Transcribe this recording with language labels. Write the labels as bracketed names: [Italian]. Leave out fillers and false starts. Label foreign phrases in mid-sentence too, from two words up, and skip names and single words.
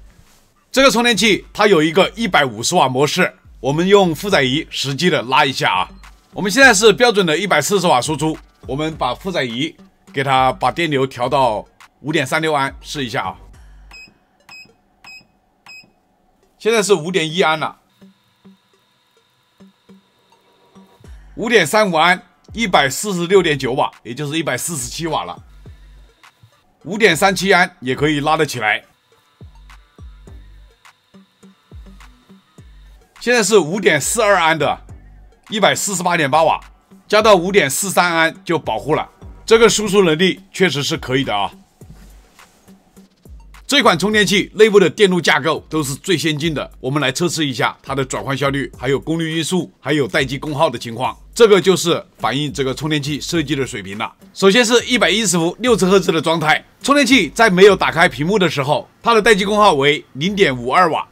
[Chinese] 這個充電器它有一個150瓦模式，我們用負載儀實際的拉一下啊。我們現在是標準的140瓦輸出，我們把負載儀給它把電流調到 5.36 安試一下啊。現在是 5.1 安了 5.35 安 146.9 瓦，也就是147瓦了。5.37 安也可以拉得起来。现在是 5.42 安的 148.8 瓦，加到 5.43 安就保護了。這個輸出能力確實是可以的啊。這款充電器內部的電路架構都是最先進的，我們來測試一下它的轉換效率，還有功率運輸，還有待機功耗的情況。這個就是反映這個充電器設計的水平了。首先是110伏60赫茲的狀態，充電器在沒有打開屏幕的時候，它的待機功耗為 0.52 瓦。